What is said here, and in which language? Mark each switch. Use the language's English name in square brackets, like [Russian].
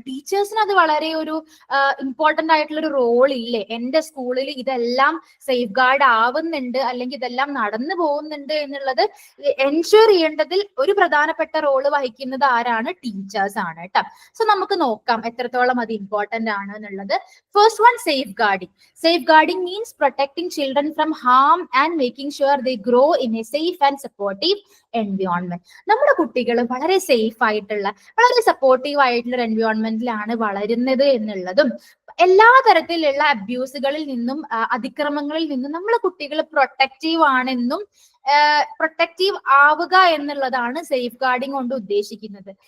[Malayalam] ടീച്ചേഴ്സിന് അത് വളരെ ഒരു ഇമ്പോർട്ടന്റ് ആയിട്ടുള്ള ഒരു റോൾ ഇല്ലേ? എന്റെ സ്കൂളിൽ ഇതെല്ലാം സേഫ് ഗാർഡ് ആവുന്നുണ്ട് അല്ലെങ്കിൽ ഇതെല്ലാം നടന്നു പോകുന്നുണ്ട് എന്നുള്ളത് എൻഷുർ ചെയ്യേണ്ടതിൽ ഒരു പ്രധാനപ്പെട്ട റോള് വഹിക്കുന്നത് ആരാണ്? ടീച്ചേഴ്സ് ആണ് കേട്ടോ. സോ നമുക്ക് നോക്കാം എത്രത്തോളം അത് ഇമ്പോർട്ടന്റ് ആണ് എന്നുള്ളത്. [English] First one, safeguarding. Safeguarding means protecting children from harm and making sure they grow in a safe and supportive environment. [Malayalam] നമ്മുടെ കുട്ടികൾ വളരെ സേഫ് ആയിട്ടുള്ള വളരെ സപ്പോർട്ടീവ് ആയിട്ടുള്ള ഒരു എൻവയോൺമെന്റിലാണ് വളരുന്നത് എന്നുള്ളതും എല്ലാ തരത്തിലുള്ള അബ്യൂസുകളിൽ നിന്നും അതിക്രമങ്ങളിൽ നിന്നും നമ്മളെ കുട്ടികൾ പ്രൊട്ടക്റ്റീവ് ആണെന്നും പ്രൊട്ടക്റ്റീവ് ആവുക എന്നുള്ളതാണ് സേഫ് ഗാർഡിംഗ് കൊണ്ട് ഉദ്ദേശിക്കുന്നത്.